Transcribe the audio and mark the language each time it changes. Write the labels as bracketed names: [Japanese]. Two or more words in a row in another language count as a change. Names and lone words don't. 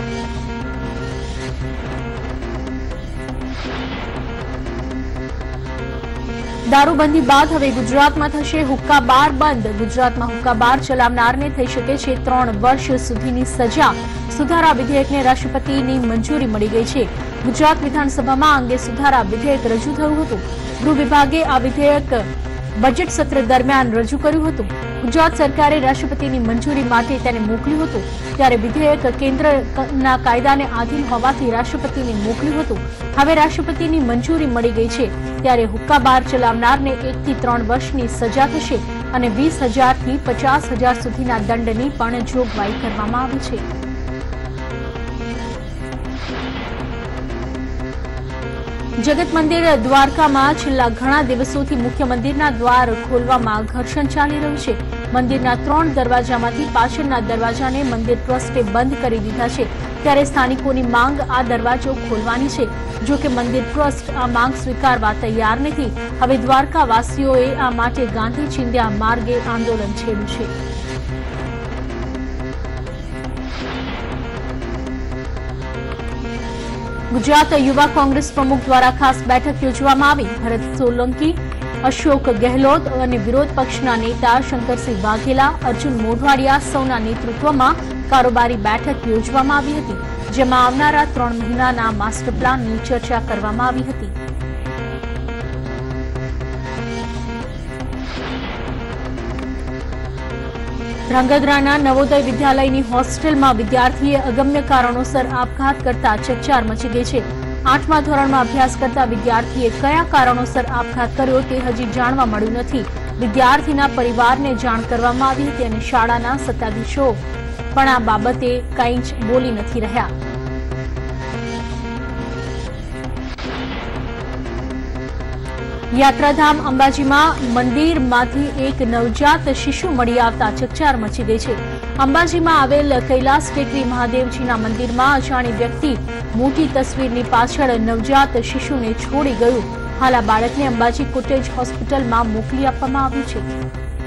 [Gujarati] દારૂબંધી બાદ હવે ગુજરાતમાં થશે હુક્કા બાર બંધ। ગુજરાતમાં હુક્કા બાર ચલાવનારને થઈ શકે છે 3 વર્ષ સુધીની સજા। સુધારા વિધેયકને રાષ્ટ્રપતિની મંજૂરી મળી ગઈ છે। ગુજરાત વિધાનસભામાં આ અંગે સુધારા વિધેયક રજૂ થયું હતું। ગૃહ વિભાગે આ વિધેયક બજેટ સત્ર દરમિયાન રજૂ કર્યું હતું। ગુજરાત સરકારે રાષ્ટ્રપતિની મંજૂરી માટે તેને મોકલ્યું હતું ત્યારે વિધેયક કેન્દ્રના કાયદાને આધીન હોવાથી રાષ્ટ્રપતિને મોકલ્યું હતું। હવે રાષ્ટ્રપતિની મંજૂરી મળી ગઈ છે ત્યારે હુક્કા બાર ચલાવનારને 1 થી 3 વર્ષની સજા થશે અને 20,000 થી 50,000 સુધીના દંડની પણ જોગવાઈ કરવામાં આવી છે। જગત મંદિર દ્વારકા મેં છેલ્લા ઘણા દિવસોથી મુખ્ય મંદિરના દ્વાર ખોલવામાં ઘર્ષણ ચાલી રહ્યું છે। મંદિરના 3 દરવાજામાંથી પાછળના દરવાજાને મંદિર ટ્રસ્ટે બંધ કરી દીધા છે ત્યારે સ્થાનિકોની માંગ આ દરવાજો ખોલવાની છે। જો કે મંદિર ટ્રસ્ટ આ માંગ સ્વીકારવા તૈયાર નથી। હવે દ્વારકાવાસીઓએ આ માટે ગાંધી ચીંધ્યા માર્ગે આંદોલન છેડ્યું છે। ગુજરાત યુવા કોંગ્રેસ પ્રમુખ દ્વારા ખાસ બેઠક યોજવામાં આવી। ભરત સોલંકી, અશોક ગહલોત ઔર વિરોધ પક્ષના નેતા શંકરસિંહ વાઘેલા, અર્જુન મોઢવાડિયા સૌના નેતૃત્વમાં કારોબારી બેઠક યોજવામાં આવી હતી જેમાં આવનારા 3 મહીનાના માસ્ટર પ્લાનની ચર્ચા કરવામાં આવી હતી। ધ્રાંગધ્રાના નવોદય વિદ્યાલયની હોસ્ટેલમાં વિદ્યાર્થીએ અગમ્ય કારણોસર આપઘાત કરતા ચકચાર મચી ગઈ છે। 8મા ધોરણમાં અભ્યાસ કરતા વિદ્યાર્થીએ કયા કારણોસર આપઘાત કર્યો તે હજી જાણવા મળ્યું નથી। વિદ્યાર્થીના પરિવારને જાણ કરવામાં આવી હતી અને શાળાના સત્તાધીશો પણ આ બાબતે કંઈ જ બોલી નથી રહ્યા। યાત્રાધામ અંબાજીમાં મંદિરમાંથી એક નવજાત શિશુ મળી આવતા ચકચાર મચી ગઈ છે। અંબાજીમાં આવેલ કૈલાસ ટેકરી મહાદેવજીના મંદિરમાં અજાણી વ્યક્તિ મોટી તસ્વીરની પાછળ નવજાત શિશુને છોડી ગયું। હાલ આ બાળકને અંબાજી કોટેજ होस्पिટલમાં મોકલી આપવામાં આવ્યું છે।